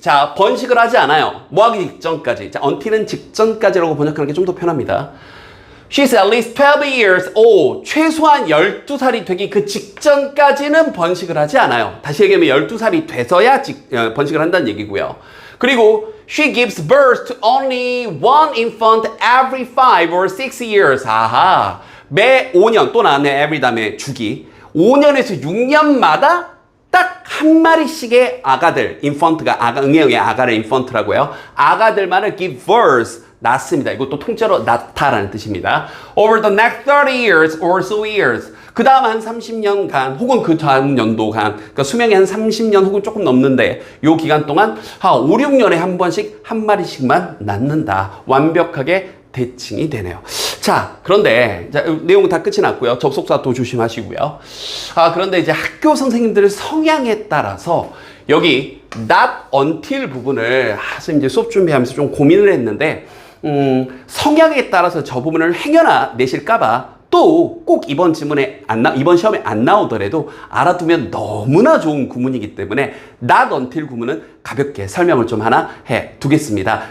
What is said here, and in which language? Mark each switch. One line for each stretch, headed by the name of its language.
Korean: 자, 번식을 하지 않아요. 뭐 하기 직전까지. 자, until은 직전까지라고 번역하는 게 좀 더 편합니다.
English: She's at least 12 years old.
Korean: 최소한 12살이 되기 그 직전까지는 번식을 하지 않아요. 다시 얘기하면 12살이 돼서야 번식을 한다는 얘기고요. 그리고
English: she gives birth to only one infant every 5 or 6 years.
Korean: 아하. 매 5년 또 나왔네. every 다음에 주기. 5년에서 6년마다 딱 한 마리씩의 아가들, 인펀트가 응애응애 아가를 인펀트라고요. 아가들만을
English: give birth,
Korean: 낳습니다. 이것도 통째로 낳다라는 뜻입니다.
English: Over the next 30 years or so years.
Korean: 그 다음 한 30년간 혹은 그 다음 연도간 그러니까 수명이 한 30년 혹은 조금 넘는데 요 기간 동안 한 5, 6년에 한 번씩 한 마리씩만 낳는다. 완벽하게 대칭이 되네요. 자, 그런데 내용 다 끝이 났고요. 접속사 또 조심하시고요. 그런데 이제 학교 선생님들의 성향에 따라서 여기 not until 부분을 선생님 이제 수업 준비하면서 좀 고민을 했는데 성향에 따라서 저 부분을 행여나 내실까봐 또 꼭 이번 지문에 이번 시험에 안 나오더라도 알아두면 너무나 좋은 구문이기 때문에 not until 구문은 가볍게 설명을 좀 하나 해 두겠습니다.